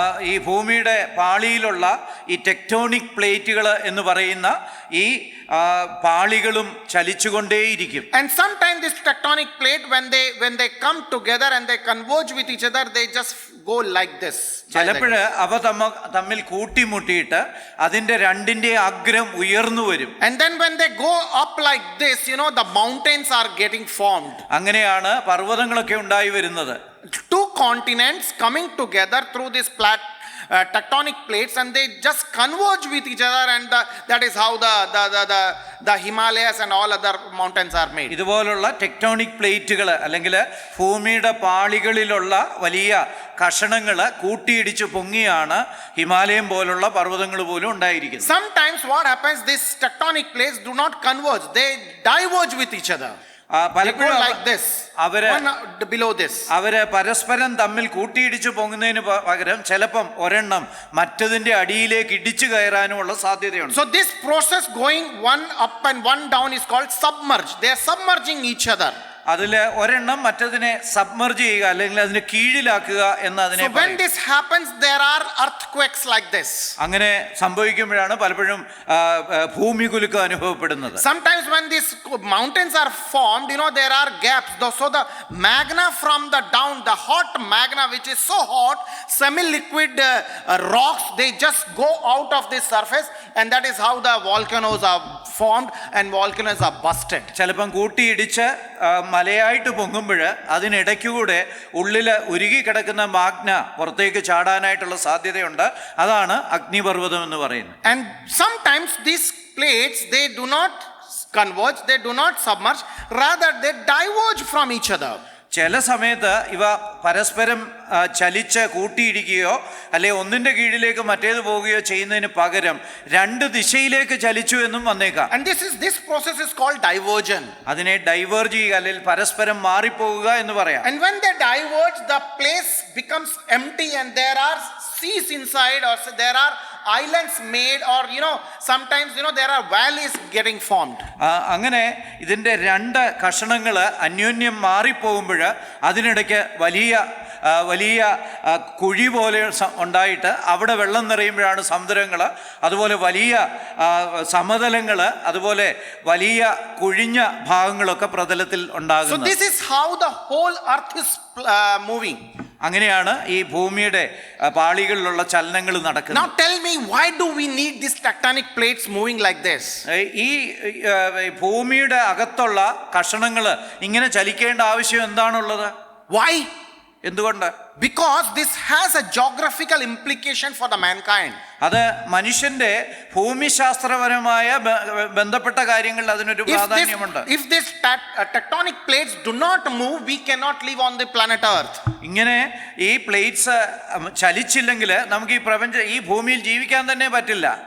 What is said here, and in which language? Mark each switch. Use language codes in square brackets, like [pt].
[ml] ഈ ഭൂമിയുടെ പാളിയിലുള്ള ഈ ടെക്ടോണിക് പ്ലേറ്റുകൾ എന്ന് പറയുന്ന ഈ പാളികളും ചലിച്ചുകൊണ്ടേയിരിക്കും. [en] And sometimes this tectonic plate, when they come together and they converge with each other, they just go like this. [ml] ചിലപ്പോൾ അവ തമ്മിൽ കൂട്ടിമുട്ടിയിട്ട് അതിന്റെ രണ്ടിന്റെ അഗ്രം ഉയർന്നു വരും. [en] And then when they go up like this, you know, the mountains are getting formed. [ml] അങ്ങനെയാണ് പർവ്വതങ്ങളൊക്കെ ഉണ്ടായി വരുന്നത്. [en] 2 continents coming together through this tectonic plates, and they just converge with each other, and that is how the Himalayas and all other mountains are made. [ml] ഇതുപോലുള്ള tectonic പ്ലേറ്റുകൾ അല്ലെങ്കിൽ ഭൂമിയുടെ പാളികളിലുള്ള വലിയ കഷണങ്ങൾ കൂട്ടിയിടിച്ച് പൊങ്ങിയാണ് ഹിമാലയം പോലുള്ള പർവ്വതങ്ങൾ പോലും ഉണ്ടായിരിക്കുന്നത്. [en] Sometimes what happens, these tectonic plates do not converge, they diverge with each other. [ml] പലപ്പോഴും [en] like this, one below this. [ml] അവര് പരസ്പരം തമ്മിൽ കൂട്ടിയിടിച്ച് പൊങ്ങുന്നതിന് പകരം ചിലപ്പം ഒരെണ്ണം മറ്റതിന്റെ അടിയിലേക്ക് ഇടിച്ചു കയറാനുമുള്ള സാധ്യതയുണ്ട്. [en] So this process going one up and one down is called submerge. They are submerging each other. [ml] അതിൽ ഒരെണ്ണം മറ്റതിനെ സബ്മർജ് ചെയ്യുക അല്ലെങ്കിൽ അതിനെ കീഴിലാക്കുക എന്ന് അതിനെ പറയും. [en] So when this happens, there are earthquakes like this. [ml] അങ്ങനെ സംഭവിക്കുമ്പോഴാണ് പലപ്പോഴും ഭൂമി കുലുക്കം അനുഭവപ്പെടുന്നത്. [en] Sometimes when these mountains are formed, you know, there are gaps. So the magna from the down, the hot magna, which is so hot, semi-liquid rocks, they just go out of this surface, and that is how the volcanoes are formed and volcanoes are busted. [ml] ചിലപ്പം കൂട്ടിയിടിച്ച് മലയായിട്ട് പൊങ്ങുമ്പോൾ അതിനിടയ്ക്കൂടെ ഉള്ളിൽ ഉരുകി കിടക്കുന്ന Magna പുറത്തേക്ക് ചാടാനായിട്ടുള്ള സാധ്യതയുണ്ട്. അതാണ് അഗ്നിപർവ്വതം എന്ന് പറയുന്നത്. [en] And sometimes these plates, they do not converge, they do not submerge, rather they diverge from each other. [ml] ചില സമയത്ത് ഇവ പരസ്പരം ചലിച്ച് കൂട്ടിയിടിക്കുകയോ അല്ലെ ഒന്നിൻ്റെ കീഴിലേക്ക് മറ്റേത് പോവുകയോ ചെയ്യുന്നതിന് പകരം രണ്ട് ദിശയിലേക്ക് ചലിച്ചു എന്നും വന്നേക്കാം. [en] And this process is called diversion. [ml] അതിനെ ഡൈവേർജ് ചെയ്യുക അല്ലെങ്കിൽ പരസ്പരം മാറിപ്പോവുക എന്ന് പറയാം. [en] And when they diverge, the place becomes empty and there are seas inside, or there are islands made, or sometimes there are valleys getting formed. [ml] അങ്ങനെ ഇതിൻ്റെ രണ്ട് കഷണങ്ങൾ അന്യോന്യം മാറിപ്പോകുമ്പോൾ അതിനിടയ്ക്ക് വലിയ കുഴി പോലെ ഉണ്ടായിട്ട് അവിടെ വെള്ളം നിറയുമ്പോഴാണ് സമുദ്രങ്ങൾ, അതുപോലെ വലിയ സമതലങ്ങൾ, അതുപോലെ വലിയ കുഴിഞ്ഞ ഭാഗങ്ങളൊക്കെ പ്രതലത്തിൽ [en] So [ml] ഉണ്ടാകുന്നത്. [en] this is how the whole earth is moving. [ml] അങ്ങനെയാണ് ഈ ഭൂമിയുടെ പാളികളിലുള്ള ചലനങ്ങൾ നടക്കുന്നത്. [en] Now tell me, why do we need these tectonic plates moving like this? [ml] ഈ ഭൂമിയുടെ അകത്തുള്ള കഷണങ്ങൾ ഇങ്ങനെ ചലിക്കേണ്ട ആവശ്യം എന്താണുള്ളത്? [en] Why? [ml] എന്തുകൊണ്ട്? [en] Because this has a geographical implication for the mankind. [ml] അത് മനുഷ്യന്റെ ഭൂമിശാസ്ത്രപരമായ ബന്ധപ്പെട്ട കാര്യങ്ങളിൽ അതിനൊരു പ്രാധാന്യമുണ്ട്. [en] If this tectonic plates do not move, we cannot live on the planet Earth. [ml] ഇങ്ങനെ ഈ പ്ലേറ്റ്സ് ചലിച്ചില്ലെങ്കിൽ നമുക്ക് ഈ ഭൂമിയിൽ ജീവിക്കാൻ തന്നെ പറ്റില്ല.